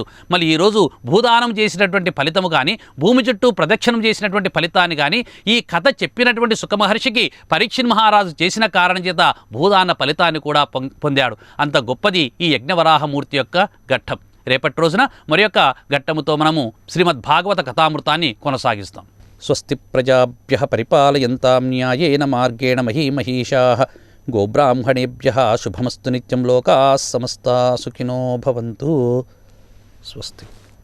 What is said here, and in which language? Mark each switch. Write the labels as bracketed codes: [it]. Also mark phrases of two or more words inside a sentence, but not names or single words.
[te] మళ్ళీ ఈరోజు భూదానం చేసినటువంటి ఫలితము కానీ భూమి చుట్టూ ప్రదక్షిణం చేసినటువంటి ఫలితాన్ని కానీ ఈ కథ చెప్పినటువంటి సుఖమహర్షికి పరీక్షిన్ మహారాజు చేసిన కారణం చేత భూదాన ఫలితాన్ని కూడా పొందాడు. అంత గొప్పది ఈ యజ్ఞవరాహమూర్తి యొక్క ఘట్టం. రేపటి రోజున మరి యొక్క ఘట్టముతో మనము శ్రీమద్భాగవత కథామృతాన్ని కొనసాగిస్తాం. [sa] స్వస్తి ప్రజాభ్యః పరిపాలయంతాం న్యాయేన మార్గేణ మహీమహీషాః గోబ్రాహ్మణేభ్యః శుభమస్తు నిత్యం లోకాః సమస్తాః సుఖినో భవంతు. స్వస్తి.